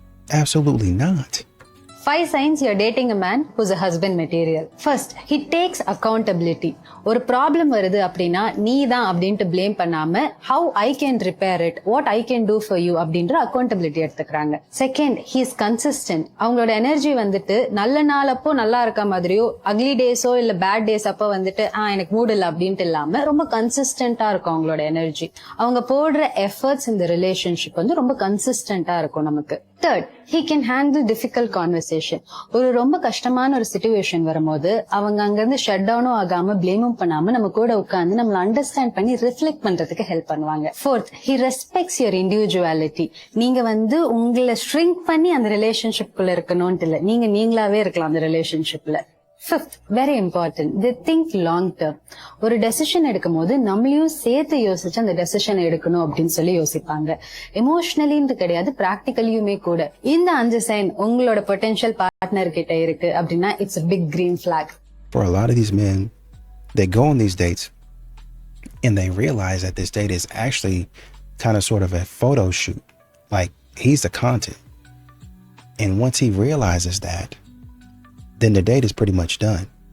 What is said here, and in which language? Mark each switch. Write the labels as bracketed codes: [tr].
[en] Absolutely not. 5 signs you're dating a man who's a husband material. First, he takes accountability. [ta] ஒரு problem வருது அப்படின்னா நீ தான் அப்படின்ட்டு blame பண்ணாம [en] how I can repair it, what I can do for you [ta] அப்படின்ற accountability எடுத்துக்கிறாங்க. [en] Second, he is consistent. [ta] அவங்களோட எனர்ஜி வந்துட்டு நல்ல நாள் அப்போ நல்லா இருக்க மாதிரியோ ugly daysஓ இல்ல bad days அப்போ வந்துட்டு எனக்கு மூட் இல்லை அப்படின்ட்டு இல்லாம ரொம்ப கன்சிஸ்டன்டா இருக்கும் அவங்களோட எனர்ஜி. அவங்க போடுற எஃபர்ட்ஸ் இந்த ரிலேஷன்ஷிப் வந்து ரொம்ப கன்சிஸ்டன்டா இருக்கும் நமக்கு. [en] Third, he can handle difficult conversation. [ta] ஒரு ரொம்ப கஷ்டமான ஒரு சிச்சுவேஷன் வரும்போது அவங்க அங்கிருந்து ஷட் டவுனும் ஆகாம பிளேமும் பண்ணாம நம்ம கூட உட்கார்ந்து நம்மள அண்டர்ஸ்டாண்ட் பண்ணி ரிஃப்ளெக்ட் பண்றதுக்கு ஹெல்ப் பண்ணுவாங்க. [en] Fourth, he respects your individuality. [ta] நீங்க வந்து உங்களை ஷ்ரிங்க் பண்ணி அந்த ரிலேஷன்ஷிப்குள்ள இருக்கணும்னு இல்ல, நீங்களாவே இருக்கலாம் அந்த ரிலேஷன்ஷிப்ல. [en] Fifth, very important, they think long term. [ta] ஒரு டெசிஷன் எடுக்கும் போது நம்மளையும் சேர்த்து யோசிச்சு அந்த டெசிஷன் எடுக்கணும் அப்படின்னு சொல்லி யோசிப்பாங்க. எமோஷனலின்னு கிடையாது, பிராக்டிகலியுமே கூட. இந்த 5 சைன் உங்களோட பொட்டன்ஷியல் பார்ட்னர் கிட்ட இருக்கு அப்படின்னா [en] It's a big green flag. For a lot of these men, they go on these dates and they realize that this date is actually kind of sort of a photo shoot. Like he's the content. And once he realizes that, then the date is pretty much done.